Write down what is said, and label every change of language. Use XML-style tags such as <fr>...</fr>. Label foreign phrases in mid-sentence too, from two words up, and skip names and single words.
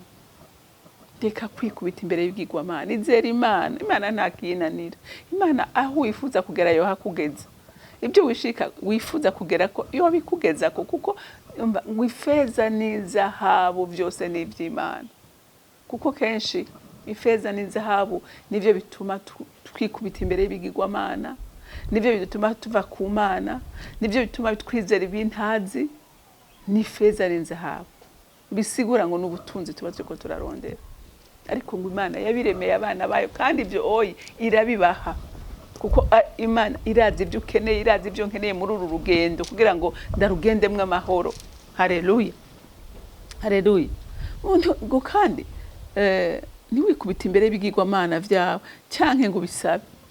<rn>Reka kwikubita imbere y'ibigirwamana, izera Imana. Imana nta kinanira. Imana aho wifuza kugera yo hakugeza. Ibyo wishika wifuza kugera ko yo bikugeza ko, kuko ngo ifeza n'izahabu byose ni iby'Imana. Kuko kenshi ifeza n'izahabu nivyo bituma twikubita imbere y'ibigirwamana, nivyo bituma tuva ku Mana, nivyo bituma twizera ibintazi. Ni feza n'inzahabu, bisigura ngo n'ubutunzi tuba turiko turarondera. Ariko ngo Imana yabiremeye abana bayo, kandi ibyo irabibaha. Kuko Imana irazi ibyo ukeneye, irazi ibyo nkeneye muri uru rugendo kugira ngo ndarugendemwe amahoro. Haleluya, haleluya. Ngo kandi ntiwikubita imbere y'ibigirwamana byawe canke ngo bisabe.</rn>